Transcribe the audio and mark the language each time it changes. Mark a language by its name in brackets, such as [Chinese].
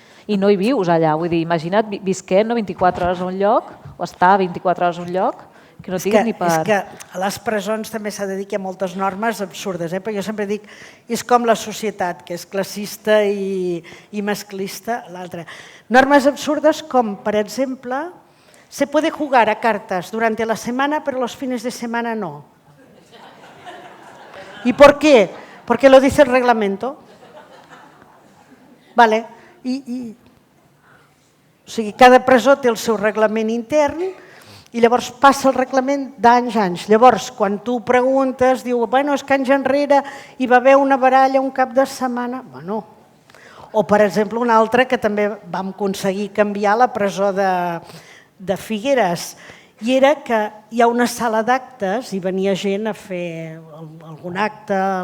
[Catalan] I no hi vius allà, vull dir, imagina't visquent 24 hores a un lloc o estar 24 hores a un lloc que no tinguis ni per... És que a les presons també s'ha de dir que hi ha moltes normes absurdes, però jo sempre dic, és com la societat, que és classista i masclista, l'altra. Normes absurdes com, per exemple, [Spanish] se puede jugar a cartas durante la semana, pero los fines de semana no. ¿Y por qué? Porque lo dice el reglamento. [Catalan] Vale. O sigui, cada presó té el seu reglament intern i llavors passa el reglament d'anys a anys. Llavors, quan tu preguntes, diu, bueno, és que anys enrere hi va haver una baralla un cap de setmana. Bueno. O, per exemple, una altra que també vam aconseguir canviar la presó de Figueres, i era que hi ha una sala d'actes i venia gent a fer algun acte.